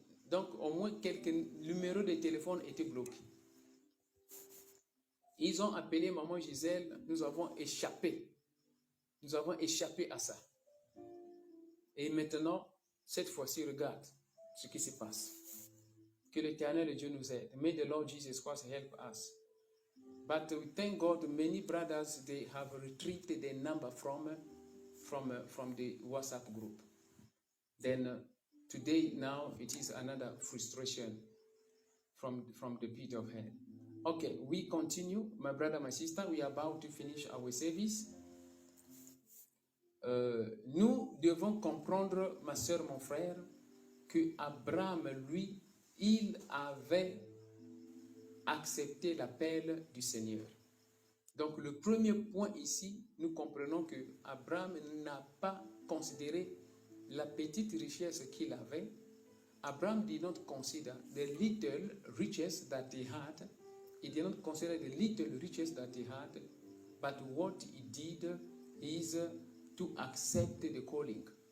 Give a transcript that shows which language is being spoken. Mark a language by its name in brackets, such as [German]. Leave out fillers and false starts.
[French] Donc au moins quelques numéros de téléphone étaient bloqués. Ils ont appelé maman Gisèle, nous avons échappé à ça. Et maintenant, cette fois-ci, regarde ce qui se passe. Que l'Éternel Dieu nous aide. [English] May the Lord Jesus Christ help us. But we thank God, many brothers, they have retrieved their number from the WhatsApp group. Then today, now, it is another frustration from the pit of hell. Okay, we continue. My brother, my sister, we are about to finish our service. [French] Nous devons comprendre, ma soeur, mon frère, que Abraham, lui, il avait accepté l'appel du Seigneur. Donc, le premier point ici, nous comprenons que Abraham n'a pas considéré la petite richesse qu'il avait. [English] Abraham did not consider the little riches that he had. He did not consider the little riches that he had, but what he did is to accept the calling.